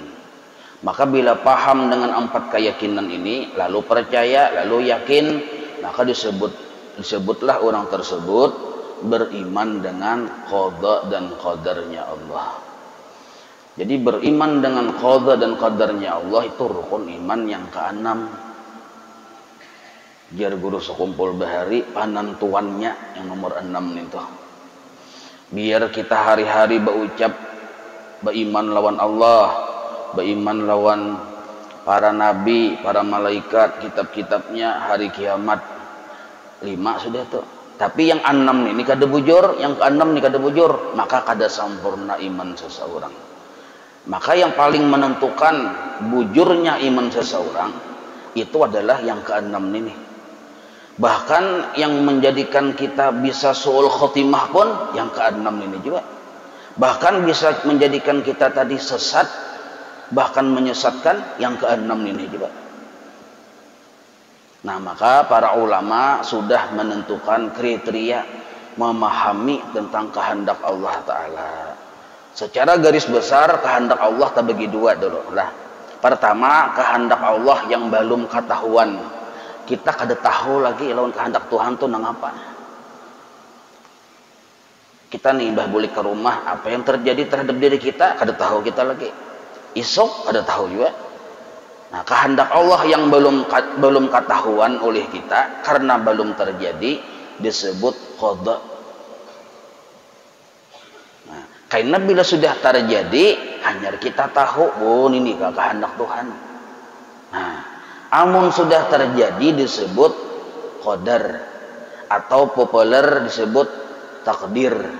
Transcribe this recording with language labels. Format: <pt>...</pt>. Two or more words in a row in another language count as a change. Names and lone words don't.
<id>Maka bila paham dengan 4 keyakinan ini, lalu percaya, lalu yakin, maka disebutlah orang tersebut beriman dengan qada dan qadarnya Allah. Jadi beriman dengan qada dan qadarnya Allah itu rukun iman yang ke-6.</id> <bjn>Jar guru sekumpul bahari panentuannya yang nomor 6 itu.</bjn> <id>Biar kita hari-hari berucap beriman lawan Allah, beriman lawan para nabi, para malaikat, kitab-kitabnya, hari kiamat.</id> <bjn>5 sudah tuh. Tapi yang 6 ini kada bujur, yang ke-6 ini kada bujur, maka kada sempurna iman seseorang.</bjn> <id>Maka yang paling menentukan bujurnya iman seseorang itu adalah yang ke-6 ini. Bahkan yang menjadikan kita bisa</id> <ar>سوء الخاتمة</ar> <id>pun yang ke-6 ini juga. Bahkan bisa menjadikan kita tadi sesat, bahkan menyesatkan yang ke-6 ini juga. Nah, maka para ulama sudah menentukan kriteria memahami tentang kehendak</id> <ar>الله تعالى.</ar> <id>Secara garis besar kehendak Allah terbagi 2 dulu lah. Pertama, kehendak Allah yang belum ketahuan.</id> <bjn>Kita kada tahu lagi lawan kehendak Tuhan tuh nang apa. Kita nih bah boleh ke rumah, apa yang terjadi terhadap diri kita kada tahu kita lagi. Esok kada tahu juga.</bjn> <id>Nah, kehendak Allah yang belum ketahuan oleh kita karena belum terjadi disebut qada. Nah, karena bila sudah terjadi hanya kita tahu, oh ini kehendak Tuhan. Nah, amun sudah terjadi disebut qadar atau populer disebut takdir.</id>